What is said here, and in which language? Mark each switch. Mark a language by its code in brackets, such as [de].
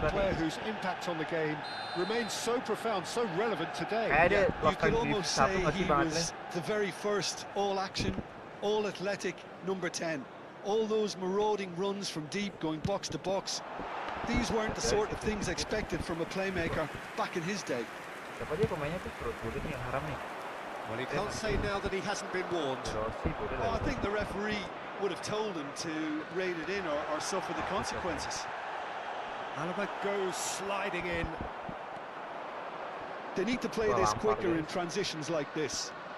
[id] berarti. [en] A player whose impact on the game remains so profound, so relevant today. You could almost say he was the very first all-action, all-athletic number 10. All those marauding runs from deep, going box to box. These weren't the sort of things expected from a playmaker back in his day. [id] Siapa dia pemainnya tuh? Perut nih yang haram nih. [en] Well, he can't say now that he hasn't been warned. Well, I think the referee would have told him to rein it in or suffer the consequences. Alaba goes sliding in. They need to play this quicker in transitions like this.